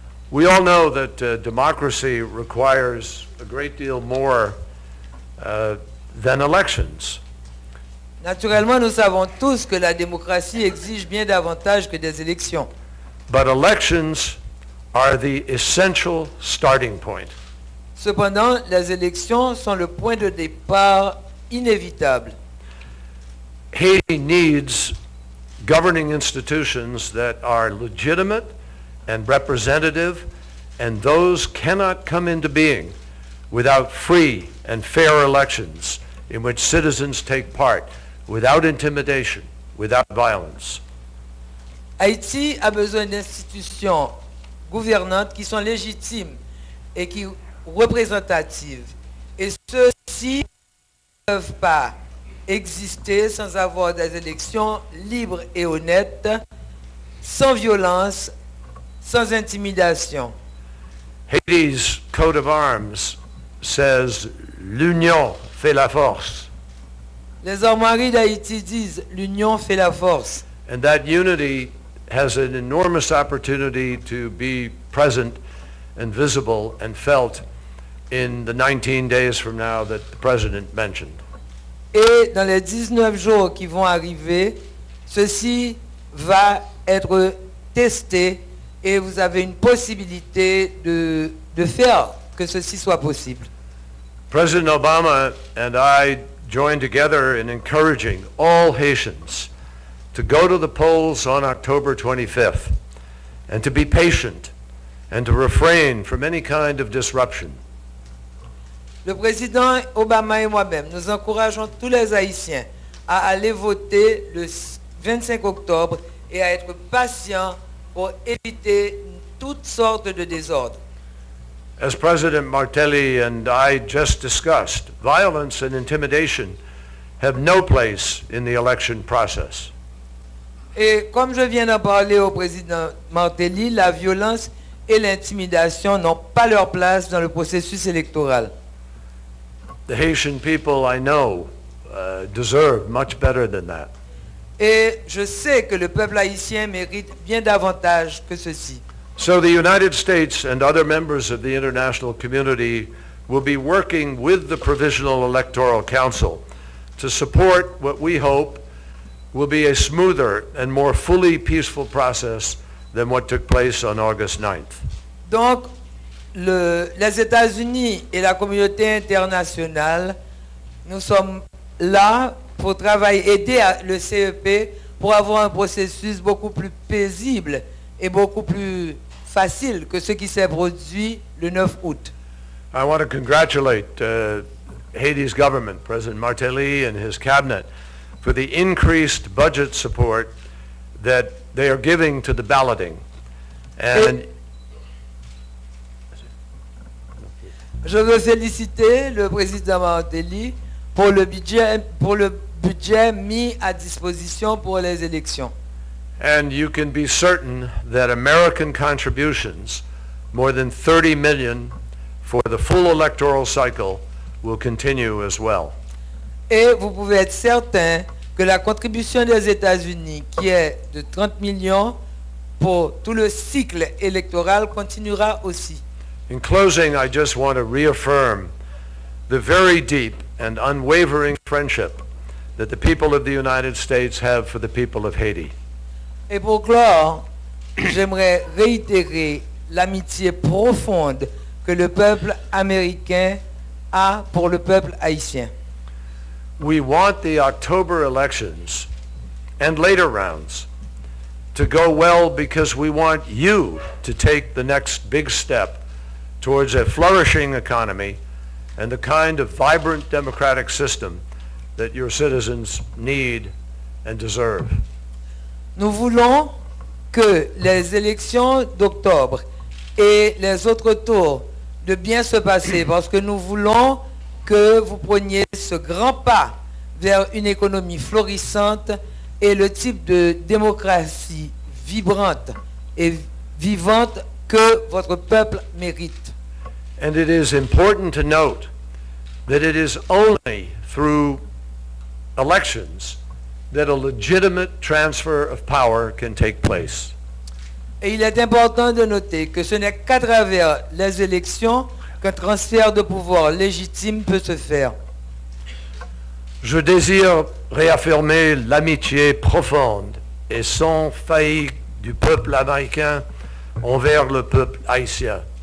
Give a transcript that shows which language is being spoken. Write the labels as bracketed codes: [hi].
[en] We all know that democracy requires a great deal more than elections. [fr] Naturellement, nous savons tous que la démocratie exige bien davantage que des élections. [en] But elections are the essential starting point. [fr] Cependant, les élections sont le point de départ inévitable. [en] Haiti needs governing institutions that are legitimate and representative, and those cannot come into being without free and fair elections in which citizens take part, without intimidation, without violence. [fr] Haïti a besoin d'institutions gouvernantes qui sont légitimes et qui représentatives. Et ceux-ci ne peuvent pas exister sans avoir des élections libres et honnêtes, sans violence, sans intimidation. [en] Haiti's coat of arms says, [fr] l'union fait la force. Les armoiries d'Haïti disent « l'union fait la force ». [en] And that unity has an enormous opportunity to be present and visible and felt in the 19 days from now that the President mentioned. [fr] Et dans les 19 jours qui vont arriver, ceci va être testé et vous avez une possibilité de faire que ceci soit possible. [en] President Obama and I join together in encouraging all Haitians to go to the polls on October 25th and to be patient and to refrain from any kind of disruption. [fr] Le président Obama et moi-même, nous encourageons tous les Haïtiens à aller voter le 25 octobre et à être patients pour éviter toutes sortes de désordres. [en] As President Martelly and I just discussed, violence and intimidation have no place in the election process. [fr] Et comme je viens d'en parler au président Martelly, la violence et l'intimidation n'ont pas leur place dans le processus électoral. [en] The Haitian people, I know, deserve much better than that. [fr] Et je sais que le peuple haïtien mérite bien davantage que ceci. [en] So the United States and other members of the international community will be working with the Provisional Electoral Council to support what we hope will be a smoother and more fully peaceful process than what took place on August 9th. [fr] Donc, les États-Unis et la communauté internationale, nous sommes là pour travailler, aider le CEP pour avoir un processus beaucoup plus paisible et beaucoup plus facile que ce qui s'est produit le 9 août. [en] I want to congratulate Haiti's government, President Martelly and his cabinet, for the increased budget support that they are giving to the balloting. And [fr] je veux féliciter le président Martelly pour le budget mis à disposition pour les élections. [en] And you can be certain that American contributions, more than 30 million for the full electoral cycle, will continue as well. [fr] Et vous pouvez être certain que la contribution des États-Unis, qui est de 30 millions pour tout le cycle électoral, continuera aussi. [en] In closing, I just want to reaffirm the very deep and unwavering friendship that the people of the United States have for the people of Haiti. [fr] Et pour clore, j'aimerais réitérer l'amitié profonde que le peuple américain a pour le peuple haïtien. [en] We want the October elections and later rounds to go well because we want you to take the next big step towards a flourishing economy and the kind of vibrant democratic system that your citizens need and deserve. [fr] Nous voulons que les élections d'octobre et les autres tours de bien se passer parce que nous voulons que vous preniez ce grand pas vers une économie florissante et le type de démocratie vibrante et vivante que votre peuple mérite. [en] And it is important to note that it is only through elections that a legitimate transfer of power can take place. [fr] Et il est important de noter que ce n'est qu'à travers les élections qu'un transfert de pouvoir légitime peut se faire. Je désire réaffirmer l'amitié profonde et sans faillite du peuple américain envers le peuple haïtien.